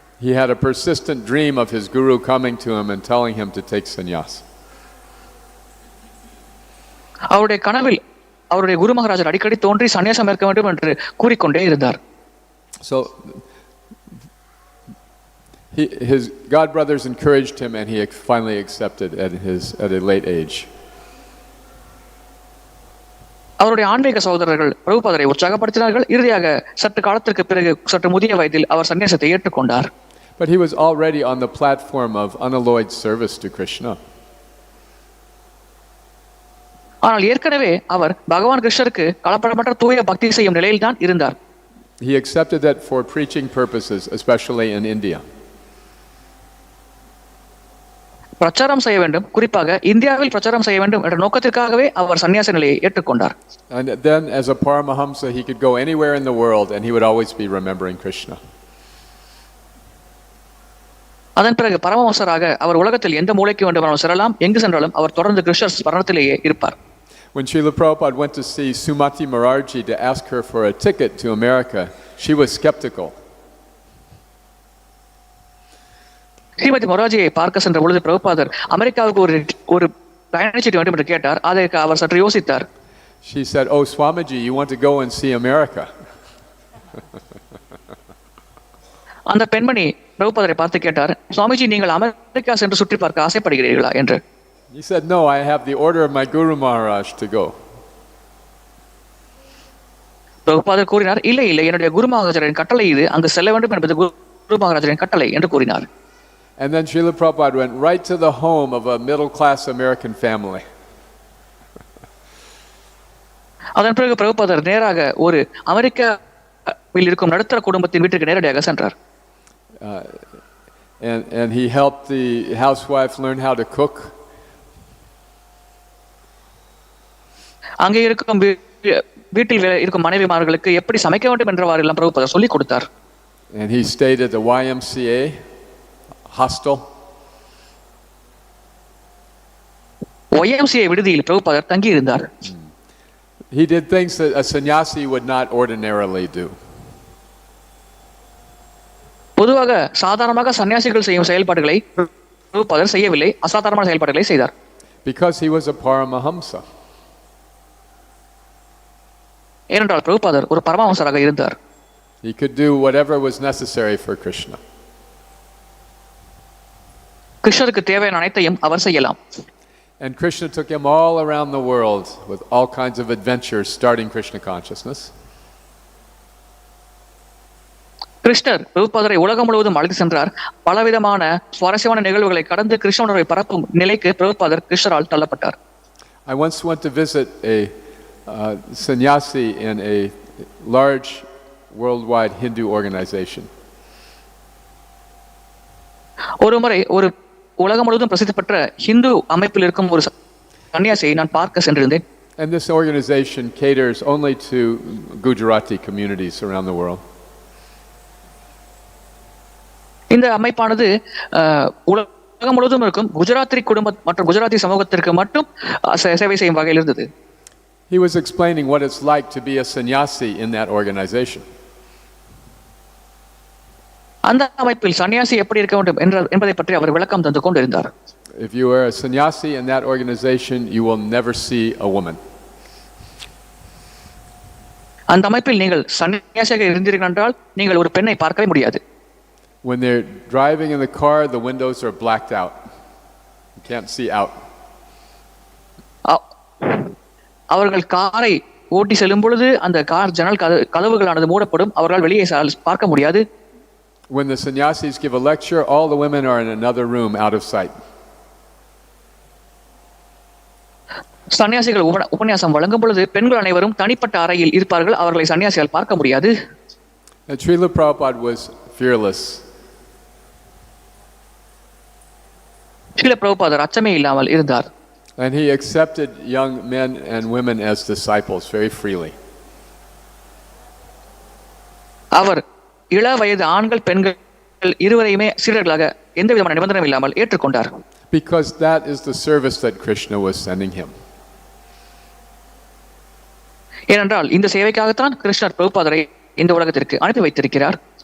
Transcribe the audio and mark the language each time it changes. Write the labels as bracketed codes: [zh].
[en] He had a persistent dream of his guru coming to him and telling him to take sannyas. [ta] அவருடைய கனவில் அவருடைய குரு மகாராஜர் அடிக்கடி தோன்றி சன்னியாசம் ஏற்க வேண்டும் என்று கூறிக்கொண்டே இருந்தார். [en] So his god brothers encouraged him and he finally accepted at a late age. [ta] அவருடைய ஆன்மீக சகோதரர்கள் பிரபுபாதரை உற்சாகப்படுத்தினார்கள். இறுதியாக சற்று காலத்திற்கு பிறகு சற்று முதிய வயதில் அவர் சன்னியாசத்தை ஏற்றுக்கொண்டார். [en] But he was already on the platform of unalloyed service to Krishna. [ta] ஆனால் ஏற்கனவே அவர் பகவான் கிருஷ்ணருக்கு கலப்படமற்ற தூய பக்தி செய்யும் நிலையில் தான் இருந்தார். [en] He accepted that for preaching purposes, especially in India. [ta] பிரச்சாரம் செய்ய வேண்டும், குறிப்பாக இந்தியாவில் பிரச்சாரம் செய்ய வேண்டும் என்ற நோக்கத்திற்காகவே அவர் சன்னியாச நிலையை ஏற்றுக்கொண்டார். [en] And then as a Paramahamsa he could go anywhere in the world and he would always be remembering Krishna. [ta] அதன் பிறகு பரமஹம்சராக அவர் உலகத்தில் எந்த மூலைக்கு வேண்டுமானாலும் செல்லலாம், எங்கு சென்றாலும் அவர் தொடர்ந்து கிருஷ்ணர் ஸ்மரணத்திலேயே இருப்பார். [en] When Srila Prabhupada went to see Sumati Morarji to ask her for a ticket to America, she was skeptical. [ta] Srimathi மொராஜியை பார்க்க சென்ற பொழுது பிரபுபாதர் அமெரிக்காவுக்கு ஒரு பயணச்சீட்டு வேண்டும் என்று கேட்டார். அதற்கு அவர் சற்று யோசித்தார். [en] She said, "Oh, Swamiji, you want to go and see America?" [ta] அந்த பெண்மணி பிரபுபாதரை பார்த்து கேட்டார், சுவாமிஜி, நீங்கள் அமெரிக்கா சென்று சுற்றி பார்க்க ஆசைப்படுகிறீர்களா என்று. [en] He said, "No, I have the order of my Guru Maharaj to go." [ta] பிரபுபாதர் கூறினார், இல்லை என்னுடைய குரு மகாராஜரின் கட்டளை இது, அங்கு செல்ல வேண்டும் என்பது குரு மகாராஜரின் கட்டளை என்று கூறினார். [en] And then Srila Prabhupada went right to the home of a middle-class American family. [ta] அதன் பிறகு பிரபுபாதர் நேராக ஒரு அமெரிக்காவில் இருக்கும் நடுத்தர குடும்பத்தின் வீட்டுக்கு நேரடியாக சென்றார். [en] And he helped the housewife learn how to cook. [ta] அங்கே இருக்கும் வீட்டில் இருக்கும் மனைவிமார்களுக்கு எப்படி சமைக்க வேண்டும் என்றவாறு எல்லாம் பிரபுபாதர் சொல்லிக் கொடுத்தார். [en] And he stayed at the YMCA hostel. [ta] YMCA விடுதியில் பிரபுபாதர் தங்கி இருந்தார். [en] He did things that a sannyasi would not ordinarily do. [ta] பொதுவாக சாதாரணமாக சன்னியாசிகள் செய்யும் செயல்பாடுகளை பிரபுபாதர் செய்யவில்லை, அசாதாரணமான செயல்பாடுகளை செய்தார். [en] Because he was a paramahamsa. [ta] ஏனென்றால் பிரபுபாதர் ஒரு பரமஹம்சராக இருந்தார். [en] He could do whatever was necessary for Krishna. [ta] கிருஷ்ணருக்கு தேவையான அனைத்தையும் அவர் செய்யலாம். [en] And Krishna took him all around the world with all kinds of adventures starting Krishna consciousness. [ta] கிருஷ்ணர் பிரபுபாதரை உலகம் முழுவதும் அழைத்து சென்றார். பலவிதமான சுவாரஸ்யமான நிகழ்வுகளை கடந்து கிருஷ்ண உணர்வை பரப்பும் நிலைக்கு பிரபுபாதர் கிருஷ்ணரால் தள்ளப்பட்டார். [en] I once went to visit a sannyasi in a large worldwide Hindu organization. [ta] ஒரு முறை ஒரு உலகம் முழுவதும் பிரசித்தி பெற்ற ஹிந்து அமைப்பில் இருக்கும் ஒரு சன்னியாசியை நான் பார்க்க சென்றிருந்தேன். [en] And this organization caters only to Gujarati communities around the world. [ta] இந்த அமைப்பானது உலகம் முழுவதும் இருக்கும் குஜராத்தி குடும்ப மற்றும் குஜராத்தி சமூகத்திற்கு மட்டும் சேவை செய்யும் வகையில் இருந்தது. [en] He was explaining what it's like to be a sannyasi in that organization. [ta] அந்த அமைப்பில் சன்னியாசி எப்படி இருக்க வேண்டும் என்பதை பற்றி அவர் விளக்கம் தந்து கொண்டிருந்தார். [en] If you are a sannyasi in that organization, you will never see a woman. [ta] அந்த அமைப்பில் நீங்கள் சன்னியாசியாக இருந்தீர்கள் என்றால் நீங்கள் ஒரு பெண்ணை பார்க்கவே முடியாது. [en] When they're driving in the car, the windows are blacked out. You can't see out. [ta] அவர்கள் காரை ஓட்டி செல்லும் பொழுது அந்த கார் ஜன்னல் கதவுகளானது மூடப்படும், அவர்களால் வெளியே பார்க்க முடியாது. [en] When the sannyasis give a lecture, all the women are in another room out of sight. [ta] சன்னியாசிகள் உபன்யாசம் வழங்கும் பொழுது பெண்கள் அனைவரும் தனிப்பட்ட அறையில் இருப்பார்கள், அவர்களை சன்னியாசியால் பார்க்க முடியாது. [en] And Srila Prabhupada was fearless. [ta] Srila பிரபுபாதர் அச்சமே இல்லாமல் இருந்தார். [en] And he accepted young men and women as disciples very freely. [ta] அவர் இள வயது ஆண்கள் பெண்கள் இருவரையுமே சீடர்களாக எந்த விதமான நிபந்தனையும் இல்லாமல் ஏற்றுக்கொண்டார். [en] Because that is the service that Krishna was sending him. [ta] ஏனென்றால் இந்த சேவைக்காகத்தான் கிருஷ்ணர் பிரபுபாதரை இந்த உலகத்திற்கு அனுப்பி வைத்திருக்கிறார்.